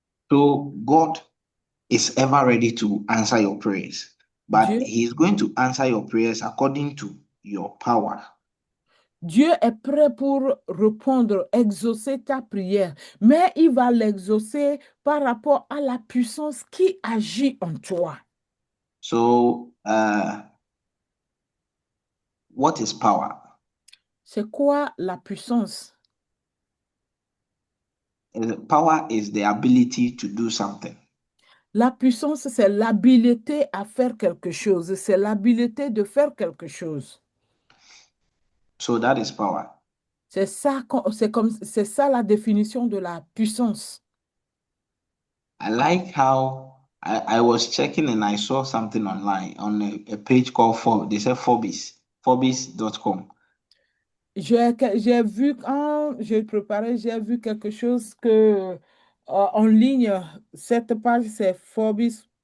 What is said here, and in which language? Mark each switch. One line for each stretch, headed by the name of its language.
English: So God is ever ready to answer your prayers, but
French: Dieu,
English: he is going to answer your prayers according to your power.
French: Dieu est prêt pour répondre, exaucer ta prière, mais il va l'exaucer par rapport à la puissance qui agit en toi.
English: So, what is power?
French: C'est quoi la puissance?
English: Power is the ability to do something.
French: La puissance, c'est l'habilité à faire quelque chose. C'est l'habilité de faire quelque chose.
English: So that is power.
French: C'est ça la définition de la puissance.
English: I like how I was checking and I saw something online on a page called Forbes. They said Forbes.com.
French: J'ai vu quand j'ai préparé, j'ai vu quelque chose que en ligne, cette page c'est Forbes.com.